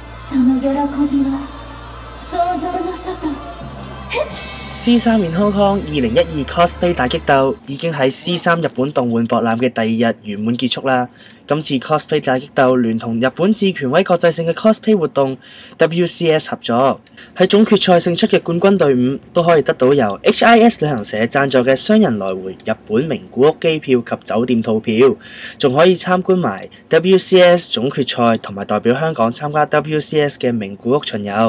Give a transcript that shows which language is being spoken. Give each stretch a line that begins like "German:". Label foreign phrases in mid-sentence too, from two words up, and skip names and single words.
Japanese: その喜びは想像の外。
Cantonese: C3 in Hong Kong 2012 cosplay 大激鬥已經喺 C3 日本動玩博覽嘅第2日圓滿結束啦。今次 cosplay 大激鬥聯同日本至權威國際性嘅 cosplay 活動 WCS 合作，喺總決賽勝出嘅冠軍隊伍都可以得到由 HIS 旅行社贊助嘅雙人來回日本名古屋機票及酒店套票，仲可以參觀埋 WCS 總決賽同埋代表香港參加 WCS 嘅名古屋巡遊。